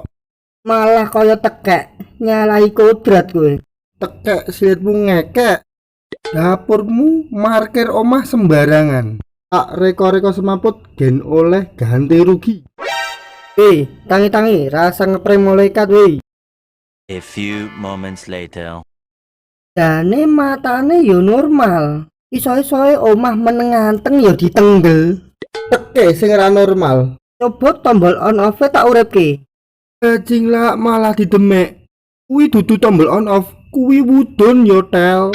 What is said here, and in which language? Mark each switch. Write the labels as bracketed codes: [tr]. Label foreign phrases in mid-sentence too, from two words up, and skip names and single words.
[jv] Malah kaya tekek nyalahi kodrat kowe. Tekek silitmu ngekek. Dapurmu markir omah sembarangan. Tak reko-reko semaput gen oleh ganti rugi. Tangi-tangi rasa ngeprank malaikat weh. [en] A few moments later. [jv] Dane matane yo normal. Iso-isoe omah meneng anteng yo ditenggel. Teke sing ra normal. Coba tombol [en] on off [jv] tak uripke. Bajing lah malah didemek. Kuwi dudu tombol [en] on off, [jv] kuwi wudun yo tel.